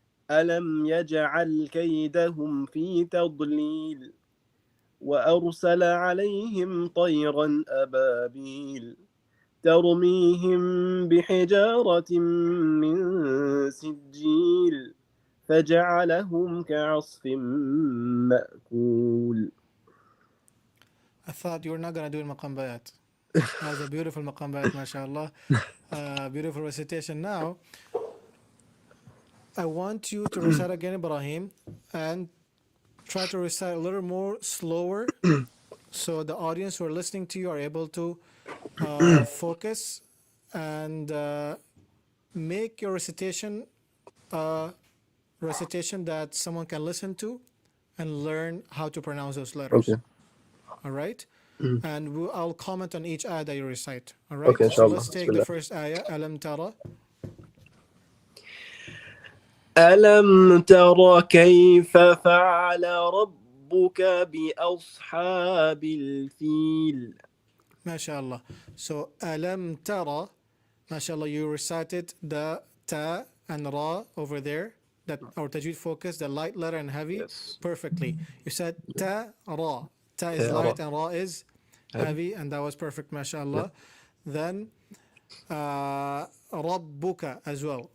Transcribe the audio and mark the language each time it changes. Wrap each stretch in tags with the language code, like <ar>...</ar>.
<ar>ألم يجعل كيدهم في تضليل وأرسل عليهم طيرا أبابيل ترميهم بحجارة من سجيل فجعلهم كعصف مأكول.</ar> <en>I thought you were not going to do maqam bayat. That was a beautiful maqam bayat, mashallah. Beautiful recitation. Now, I want you to recite again, Ibrahim, and try to recite a little more slower so the audience who are listening to you are able to focus and make your recitation a recitation that someone can listen to and learn how to pronounce those letters. Okay. All right? And I'll comment on each ayah that you recite. All right? Okay, So</en> <ar>inshallah.</ar> <en>let's take the first ayah, Alam Tara.</en> <ar>ألم تر كيف فعل ربك بأصحاب الفيل. MashaAllah.</ar> <en>So Alam Tara, MashaAllah, you recited the Ta and Ra over there, that our tajweed focus, the light letter and heavy, Yes. perfectly. You said Ta Ra. Ta is Ta, light Ra. and Ra is heavy, and that was perfect, MashaAllah. Then Rabbuka as well.</en>